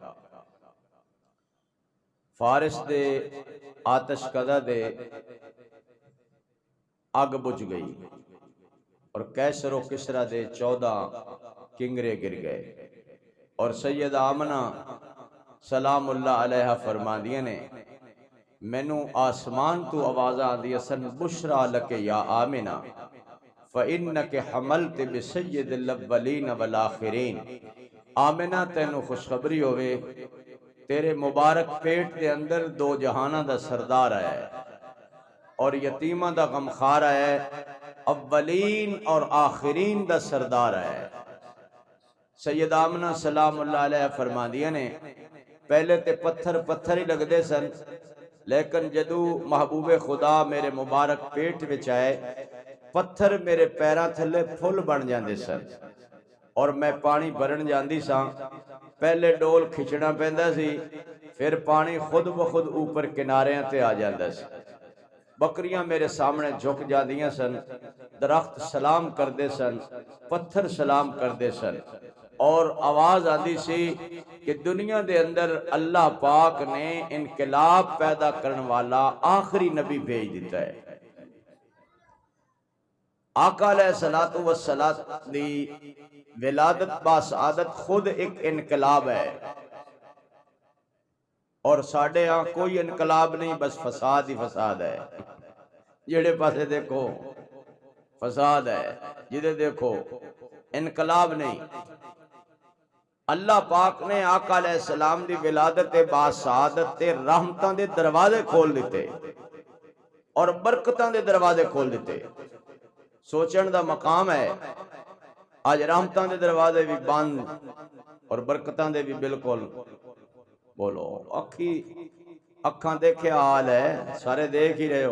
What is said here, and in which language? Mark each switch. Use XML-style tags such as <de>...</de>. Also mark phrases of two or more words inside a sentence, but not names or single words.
<pa>فارس دے آتش کدہ دے اگ بجھ گئی اور کیسر و کسرا دے 14 کنگرے گر گئے اور سید آمنہ</pa> <ar>سلام اللہ علیہ</ar> <pa>فرماندیاں نے مینوں آسمان تو آوازاں دی سن</pa> <ar>بشرا لک یا آمنہ فَإِنَّكَ حَمَلْتِ بِسَيِّدِ الْأَوَّلِينَ وَالْآخِرِينَ.</ar> <pa>آمنہ تینوں خوشخبری ہوئے تیرے مبارک پیٹ دے اندر 2 جہاناں دا سردار آیا ہے اور یتیمہ دا غمخار آیا ہے، اولین اور آخرین دا سردار آیا ہے. سید آمنہ</pa> <ar>سلام اللہ علیہ</ar> <pa>فرماندیاں نے پہلے تے پتھر ہی لگ دے سن، لیکن جدو محبوب خدا میرے مبارک پیٹ وچ آئے پتھر میرے پیراں تھلے پھل بن جاندے سن اور میں پانی بھرن جاندی ساں. پہلے ڈول کھچنا پیندا سی، پھر پانی خود بخود اوپر کناریاں تے آ جاندا سی. بکریاں میرے سامنے جھک جاندیاں سن، درخت سلام کردے سن، پتھر سلام کردے سن اور آواز آندی سی کہ دنیا دے اندر اللہ پاک نے انقلاب پیدا کرن والا آخری نبی بھیج دیتا ہے. آقا</pa> <ar>علیہ السلام</ar> <pa>دی ولادت با سعادت خود ایک انقلاب ہے اور ساڑھے ہاں کوئی انقلاب نہیں، بس فساد ہی فساد ہے. جڑے پاسے دیکھو فساد ہے، جدے دیکھو انقلاب نہیں. اللہ پاک نے آقا</pa> <ar>علیہ السلام</ar> <pa>دی ولادت با سعادت تے رحمتاں دے دروازے کھول دیتے اور برکتاں دے دروازے کھول دیتے. سوچن دا مقام ہے آج رحمتاں دے دروازے بھی بند اور برکتاں دے بھی بالکل بولو اکھاں دیکھے حال ہے، سارے دیکھ ہی رہے ہو.</pa>